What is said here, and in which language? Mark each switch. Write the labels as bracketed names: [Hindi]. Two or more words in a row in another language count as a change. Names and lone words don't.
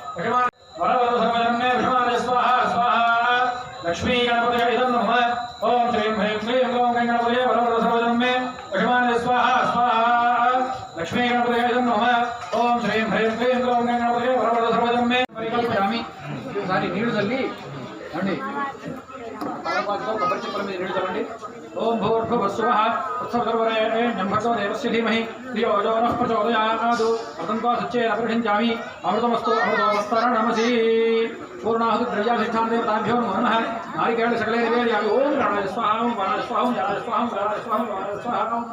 [Sanskrit] वशमानय स्वाहा स्वाहा लक्ष्मी गणपतये इदं नमः ओम श्रीं ह्रीं क्लीं गौं गणपतये वरवरद सर्वजनं मे वशमानय स्वाहा स्वाहा लक्ष्मी गणपतये इदं नमः ओम श्रीं ह्रीं क्लीं गौं गणपतये वरवरद सर्वजनं मे परिकल्पयामि [Telugu] ఒకసారి నీళ్లు చల్లి అండి పాదపాదతో కొబ్బరి చిప్పల మీద నీళ్లు చల్లండి [Sanskrit] ఓం భూర్భువస్సువః తత్సవితుర్వరేణ్యం భర్గో దేవస్య ధీమహి ధియో యో నః ప్రచోదయాత్ అతంతో సచ్చేదపరిహించామి అమృతమస్తు అమృతోవస్తరణమసి పూర్ణాహుతి ద్రవ్యాధిష్టాన దేవతాభ్యో నమః నారికేళ సకలే నివేదయామి ఓం ప్రాణాయ స్వాహా ఓం ప్రాణాయ స్వాహా ఓం ప్రాణాయ స్వాహా ఓం ప్రాణాయ స్వాహా ఓం ప్రాణాయ స్వాహా